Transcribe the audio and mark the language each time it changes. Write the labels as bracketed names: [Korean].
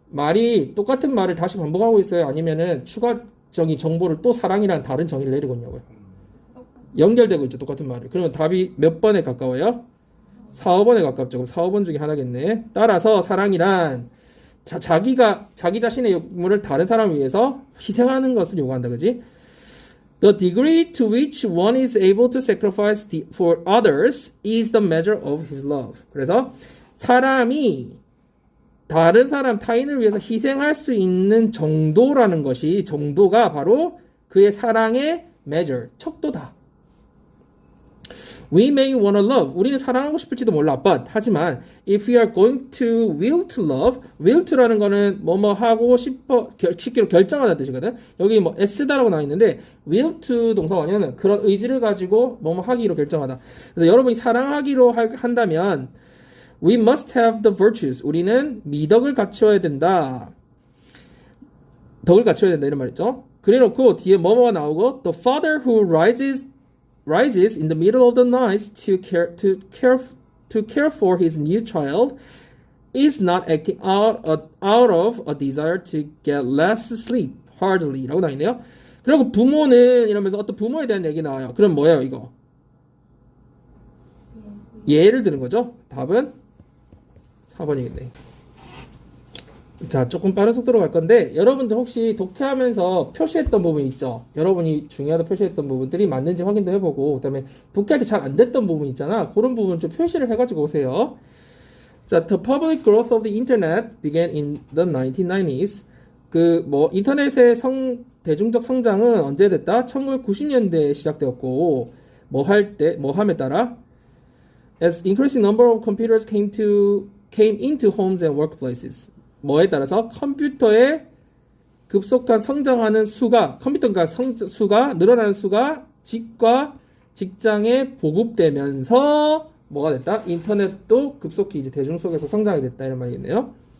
[Korean] 말이 똑같은 말을 다시 반복하고 있어요? 아니면은 추가적인 정보를 또 사랑이라는 다른 정의를 내리고 있냐고요? 연결되고 있죠. 똑같은 말을. 그러면 답이 몇 번에 가까워요? 4, 5번에 가깝죠. 그럼 4, 5번 중에 하나겠네. 따라서 사랑이란 자기 자신의 욕구를 다른 사람을 위해서 희생하는 것을 요구한다. 그지? [English] The degree to which one is able to sacrifice for others is the measure of his love. [Korean] 그래서 사람이 다른 사람, 타인을 위해서 희생할 수 있는 정도가 바로 그의 사랑의 measure, 척도다. [English] We may wanna love. [Korean] 우리는 사랑하고 싶을지도 몰라. [English] But [Korean] 하지만 [English] if we are going to will to love, will to라는 거는 뭐뭐 [Korean] 하고 싶어 쉽게로 결정하는 뜻이거든. 여기 뭐 s다라고 나와 있는데 will to 동사 원형은 그런 의지를 가지고 뭐뭐 하기로 결정하다. 그래서 여러분이 사랑하기로 한다면 [English] we must have the virtues. [Korean] 우리는 미덕을 갖춰야 된다. 덕을 갖춰야 된다 이런 말이죠. 그래놓고 뒤에 뭐뭐가 나오고 [English] the father who rises in the middle of the night to care for his new child is not acting out of a desire to get less sleep hardly [Korean] 라고 나있네요. 그리고 부모는 이러면서 어떤 부모에 대한 얘기 나와요. 그럼 뭐예요 이거? 예를 드는 거죠. 답은 4번이겠네. 자, 조금 빠른 속도로 갈 건데 여러분들 혹시 독해하면서 표시했던 부분 있죠? 여러분이 중요하다 표시했던 부분들이 맞는지 확인도 해보고 그다음에 독해할 때 잘 안 됐던 부분 있잖아. 그런 부분 좀 표시를 해가지고 오세요. [English] 자, the public growth of the internet began in the 1990s. [Korean] 인터넷의 대중적 성장은 언제 됐다? 1990년대에 시작되었고 뭐 함에 따라 [English] as increasing number of computers came into homes and workplaces. [Korean] 뭐에 따라서 컴퓨터의 급속한 성장하는 수가 늘어나는 수가 집과 직장에 보급되면서 뭐가 됐다? 인터넷도 급속히 이제 대중 속에서 성장이 됐다 이런 말이겠네요.